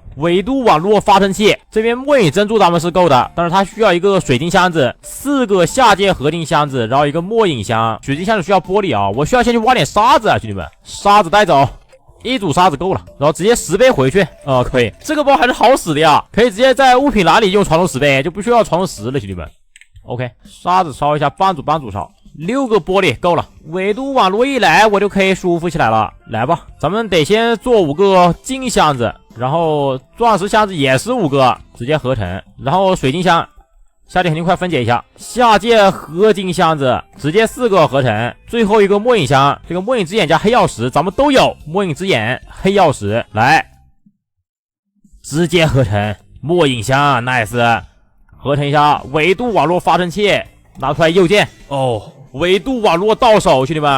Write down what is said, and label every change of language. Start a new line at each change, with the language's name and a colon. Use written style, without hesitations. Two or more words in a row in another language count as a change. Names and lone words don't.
Chinese: 維度網絡發生器，這邊末影珍珠咱們是夠的，但是它需要一個水晶箱子，4個下界合金箱子，然後一個末影箱。水晶箱子需要玻璃啊，我需要先去挖點沙子啊，兄弟們，沙子帶走。一組沙子夠了，然後直接10倍回去。可以，這個包还是好使的呀，可以直接在物品欄裡用傳送10倍，就不需要傳送10了，兄弟們。OK，沙子燒一下，幫主燒，6個玻璃夠了。維度網絡一來，我就可以舒服起來了。來吧，咱們得先做5個金箱子，然後鑽石箱子也是5個，直接合成，然後水晶箱。下界肯定快分解一下，下界合金箱子直接4個合成，最後一個末影箱，這個末影之眼加黑曜石咱們都有，末影之眼、黑曜石來，直接合成末影箱 ，nice， 合成一下維度網絡發生器，拿出來右鍵維度網絡到手，兄弟們。